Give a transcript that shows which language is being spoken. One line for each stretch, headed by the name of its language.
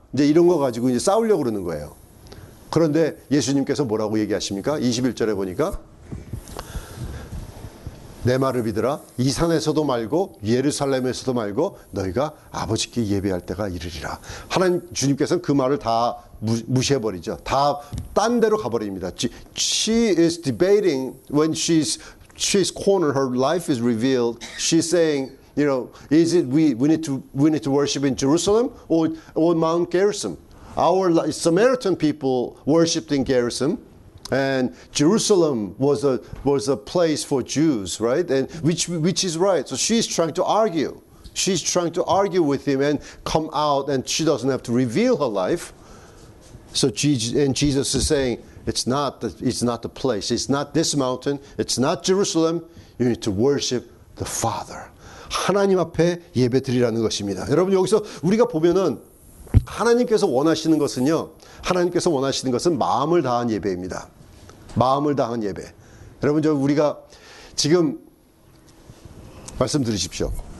Korean: 이제 이런 거 가지고 이제 싸우려고 그러는 거예요. 그런데 예수님께서 뭐라고 얘기하십니까? 21절에 보니까 내 말을 믿으라. 이 산에서도 말고 예루살렘에서도 말고 너희가 아버지께 예배할 때가 이르리라. 하나님 주님께서는 그 말을 다 무시해버리죠. 다 딴 데로 가버립니다.
English: She is debating when she's cornered, her life is revealed. She's saying, you know, is it we need to worship in Jerusalem or Mount Gerizim? Our Samaritan people worshipped in Gerizim, and Jerusalem was a place for Jews, right? And which is right. So she's trying to argue. She's trying to argue with him and come out, and she doesn't have to reveal her life. So Jesus is saying, it's not the place. It's not this mountain. It's not Jerusalem. You need to worship the Father.
Korean: 하나님 앞에 예배드리라는 것입니다. 여러분 여기서 우리가 보면은 하나님께서 원하시는 것은요. 하나님께서 원하시는 것은 마음을 다한 예배입니다. 마음을 다한 예배. 여러분 우리가 지금 말씀 들으십시오.